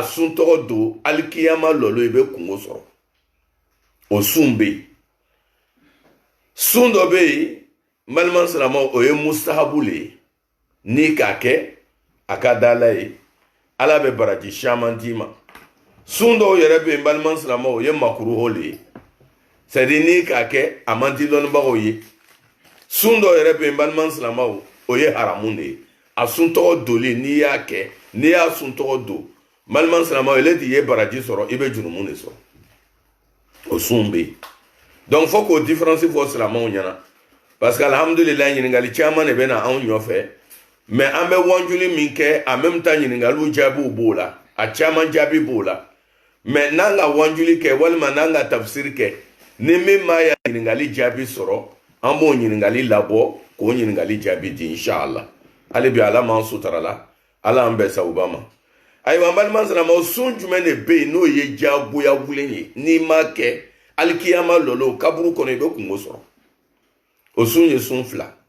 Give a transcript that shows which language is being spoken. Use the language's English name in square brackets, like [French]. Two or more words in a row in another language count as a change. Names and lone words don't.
[Bambara] sun tɔgɔ don alikiyama lɔlɔ i bɛ kungo sɔrɔ o sun bɛ yen sun dɔ bɛ yen balima silamɛw o ye mustahabu le ye n'i k'a kɛ a ka d'Ala ye Ala bɛ baraji caman d'i ma sun dɔw yɛrɛ bɛ yen balima silamɛw o ye makuruho le ye c'est [French] à dire [Bambara] n'i k'a kɛ a man di dɔnnibagaw ye sun dɔw yɛrɛ bɛ yen balima silamɛw o ye haramu de ye a sun tɔgɔ doli n'i y'a kɛ n'i y'a sun tɔgɔ don balima silamɛw ele t'i ye baraji sɔrɔ i bɛ jurumu de sɔrɔ o sun bɛ yen [French] donc faut [Bambara] k'o différence fɔ silamɛw ɲɛna [French] parce que [Bambara] alhamdulillah ɲininkali caman de bɛ na anw ɲɔfɛ mais an bɛ wanjuli min kɛ [French] en même temps [Bambara] ɲininkaliw jaabiw b'o la a caman jaabi b'o la mais n'an ka wanjuli kɛ walima n'an ka tafsiri kɛ ni min m'a ya ɲininkali jaabi sɔrɔ an b'o ɲininkali labɔ k'o ɲininkali jaabi di inshallah ale bi ala m'an sutarala ala an bɛɛ sabuba ma ayiwa an balima silamɛw sun jumɛn de bɛ yen n'o ye jagoya wulen ye n'i ma kɛ alikiyama lɔlɔ kaburu kɔnɔ i bɛ kungo sɔrɔ o sun ye sun 2